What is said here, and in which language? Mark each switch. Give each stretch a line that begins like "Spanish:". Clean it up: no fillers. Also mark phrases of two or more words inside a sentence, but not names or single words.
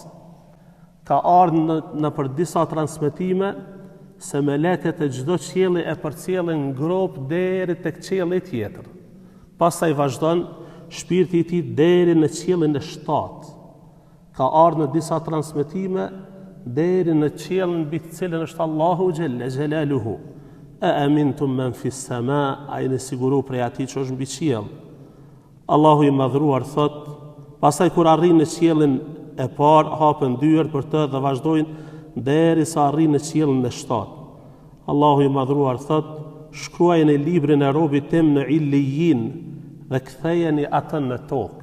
Albanian: Ka ardhur në për disa transmetime se melekët e çdo qielli e përcjellin ngrop deri tek qielli tjetër. Pastaj vazhdon shpirti i tij deri në qiellin e 7. Ka ardhur në disa transmetime deri në qiellin mbi të cilën është Allahu
Arabic: جل جلاله. أأمنتم من في السماء,
Albanian: a jeni siguru prej atij që është mbi qiell. Allahu i madhruar thot: pastaj kur arrin në qiellin e parë, hapen dyert për të dhe vazhdojnë derisa arrin në qiellin e 7. Allahu i madhruar thot: shkruajeni librin e robit tim në Illijin dhe kthejeni atë në tokë.